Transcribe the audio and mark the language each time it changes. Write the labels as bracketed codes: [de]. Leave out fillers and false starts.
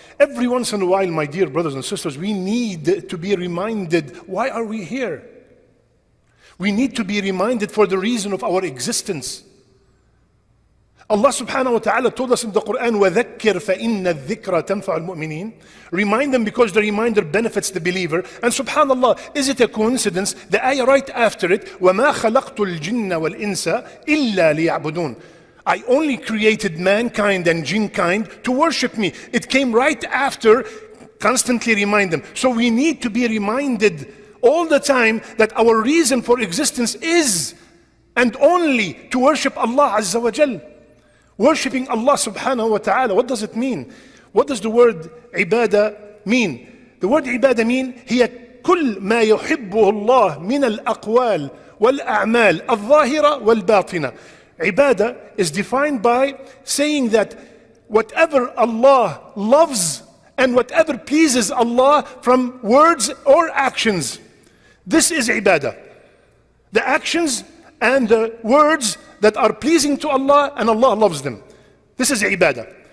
[en] Every once in a while, my dear brothers and sisters, we need to be reminded, why are we here? We need to be reminded for the reason of our existence. Allah subhanahu wa ta'ala told us in the Quran, [ar] وَذَكِّرْ فَإِنَّ الذِّكْرَ تَنْفَعُ الْمُؤْمِنِينَ. [en] Remind them because the reminder benefits the believer. And subhanallah, is it a coincidence? The ayah right after it, [ar] وَمَا خَلَقْتُ الْجِنَّ وَالْإِنسَ إِلَّا لِيَعْبُدُونَ. [en] I only created mankind and jinkind to worship me. It came right after, constantly remind them. So we need to be reminded all the time that our reason for existence is and only to worship Allah Azza wa Jal. Worshipping Allah subhanahu wa ta'ala. What does it mean? What does the word ibadah mean? The word ibadah mean [ar] هي كل ما يحبه الله من الأقوال والأعمال الظاهرة والباطنة. [en] Ibadah is defined by saying that whatever Allah loves and whatever pleases Allah from words or actions, this is ibadah. The actions and the words that are pleasing to Allah and Allah loves them. This is ibadah.